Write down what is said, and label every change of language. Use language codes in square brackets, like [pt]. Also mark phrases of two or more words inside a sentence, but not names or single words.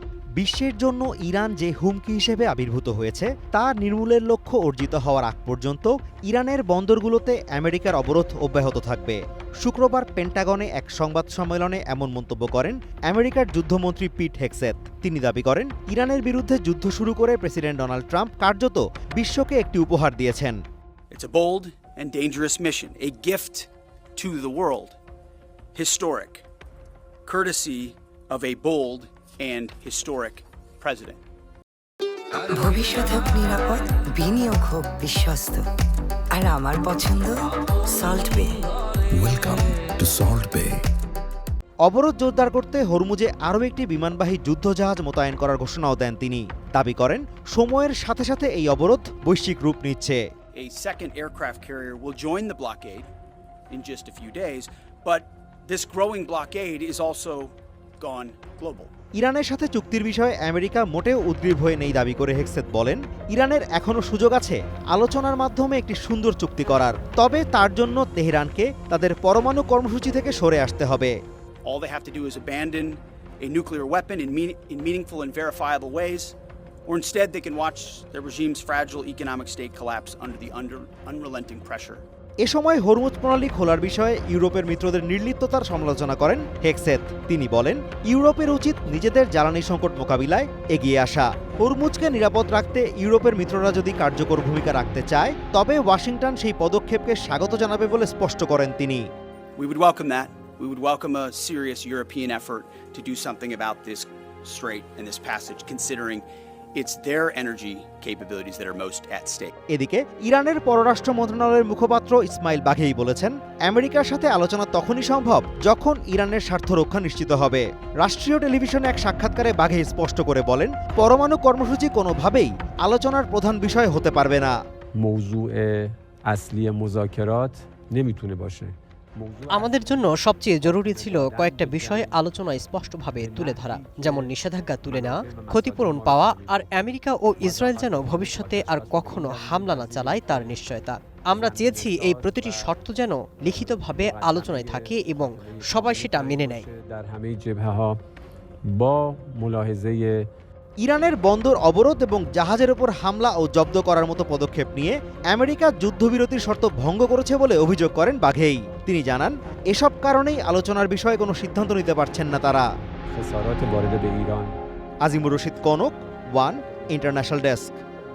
[bn] বিশ্বের জন্য ইরান যে হুমকি হিসেবে আবির্ভূত হয়েছে তা নির্মূলের লক্ষ্য অর্জিত হওয়ার আগ পর্যন্ত ইরানের বন্দরগুলোতে আমেরিকার অবরোধ অব্যাহত থাকবে। শুক্রবার পেন্টাগনে এক সংবাদ সম্মেলনে এমন মন্তব্য করেন আমেরিকার যুদ্ধমন্ত্রী পিট হেগসেথ। তিনি দাবি করেন, ইরানের বিরুদ্ধে যুদ্ধ শুরু করে প্রেসিডেন্ট ডোনাল্ড ট্রাম্প কার্যত বিশ্বকে একটি উপহার দিয়েছেন। [en] It's a bold and dangerous mission, a gift to the world, historic, courtesy of a bold and historic president. [bn] ভবিষ্যৎ হোক নিরাপদ, বিনিয়োগ হোক বিশ্বস্ত, আর আমার পছন্দ সল্ট বে। [en] Welcome to Salt Bay. [bn] অবরোধ জোরদার করতে হরমুজে আরও একটি বিমানবাহী যুদ্ধজাহাজ মোতায়েন করার ঘোষণাও দেন তিনি। দাবি করেন, সময়ের সাথে সাথে এই অবরোধ বৈশ্বিক রূপ নিচ্ছে। [en] A second aircraft carrier will join the blockade in just a few days, but this growing blockade is also gone global. [bn] ইরানের সাথে চুক্তির বিষয়ে আমেরিকা মোটেও উদ্গ্রীব হয়ে নেই দাবি করে হেগসেথ বলেন, ইরানের এখনও সুযোগ আছে আলোচনার মাধ্যমে একটি সুন্দর চুক্তি করার, তবে তার জন্য তেহরানকে তাদের পরমাণু কর্মসূচি থেকে সরে আসতে হবে। [en] All they have to do is abandon a nuclear weapon in meaningful and verifiable ways, or instead they can watch their regime's fragile economic state collapse under the unrelenting pressure. [bn] এ সময় হরমুজ প্রণালী খোলার বিষয়ে ইউরোপের মিত্রদের নির্লিপ্ততার সমালোচনা করেন হেগসেথ। তিনি বলেন, ইউরোপের উচিত নিজেদের জ্বালানি সংকট মোকাবিলায় এগিয়ে আসা। হরমুজকে নিরাপদ রাখতে ইউরোপের মিত্ররা যদি কার্যকর ভূমিকা রাখতে চায়, তবে ওয়াশিংটন সেই পদক্ষেপকে স্বাগত জানাবে বলে স্পষ্ট করেন তিনি। [en] We would welcome that. We would welcome a serious European effort to do something about this strait and this passage, considering it's their energy capabilities that are most at stake. [bn] এদিকে ইরানের পররাষ্ট্র মন্ত্রণালয়ের মুখপাত্র ইসমাইল বাঘেই বলেছেন, আমেরিকার সাথে আলোচনা তখনই সম্ভব যখন ইরানের স্বার্থ রক্ষা নিশ্চিত হবে। রাষ্ট্রীয় টেলিভিশনে এক সাক্ষাৎকারে বাঘেই স্পষ্ট করে বলেন, পরমাণু কর্মসূচি কোনোভাবেই আলোচনার প্রধান বিষয় হতে পারবে না। [fa] موضوع اصلی مذاکرات نمیتونه باشه. [bn] আমাদের জন্য সবচেয়ে জরুরি ছিল কয়েকটা বিষয় আলোচনায় স্পষ্টভাবে তুলে ধরা, যেমন নিষেধাজ্ঞা তুলে নেওয়া, ক্ষতিপূরণ পাওয়া, আর আমেরিকা ও ইসরায়েল যেন ভবিষ্যতে আর কখনো হামলা না চালায় তার নিশ্চয়তা। আমরা চেয়েছি এই প্রতিটি শর্ত যেন লিখিতভাবে আলোচনায় থাকে এবং সবাই সেটা মেনে নেয়। [fa] در همه جبهه‌ها با ملاحظه [bn] ইরানের বন্দর অবরোধ এবং জাহাজের ওপর হামলা ও জব্দ করার মতো পদক্ষেপ নিয়ে আমেরিকা যুদ্ধবিরতির শর্ত ভঙ্গ করেছে বলে অভিযোগ করেন বাঘেই। তিনি জানান, এসব কারণেই আলোচনার বিষয়ে কোনো সিদ্ধান্ত নিতে পারছেন না তারা। [fa] خسارات وارد به ایران [bn] আজিমুর রশিদ কনক, ওয়ান ইন্টারন্যাশনাল ডেস্ক।